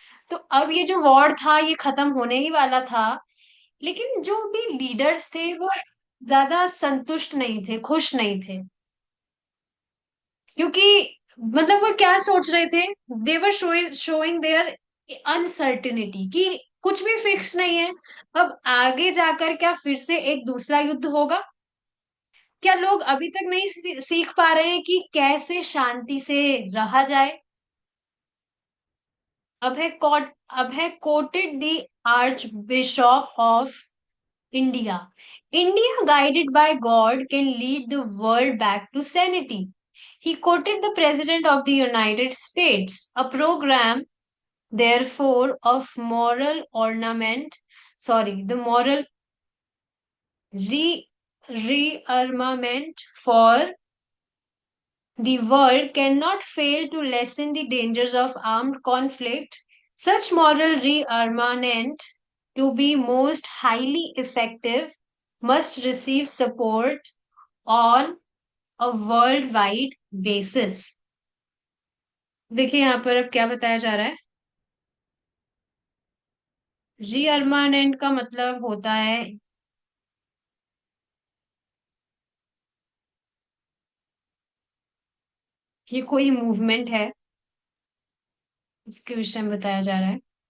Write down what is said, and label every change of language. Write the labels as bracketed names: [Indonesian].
[Hindi] तो अब ये जो वॉर था ये खत्म होने ही वाला था, लेकिन जो भी लीडर्स थे वो ज्यादा संतुष्ट नहीं थे, खुश नहीं थे, क्योंकि मतलब वो क्या सोच रहे थे, [English] they're showing their uncertainty, [Hindi] कि कुछ भी फिक्स नहीं है। अब आगे जाकर क्या फिर से एक दूसरा युद्ध होगा? क्या लोग अभी तक नहीं सीख पा रहे हैं कि कैसे शांति से रहा जाए? अब है [English] Quoted the archbishop of India, India guided by God can lead the world back to sanity. He quoted the President of the United States, a program, therefore, of moral ornament, sorry, the moral re rearmament for the world cannot fail to lessen the dangers of armed conflict. Such moral rearmament, to be most highly effective, must receive support on a worldwide basis। [Hindi] देखिए यहाँ पर अब क्या बताया जा रहा है। रीअर्मानेंट का मतलब होता है कि कोई मूवमेंट है, उसके विषय में बताया जा रहा है।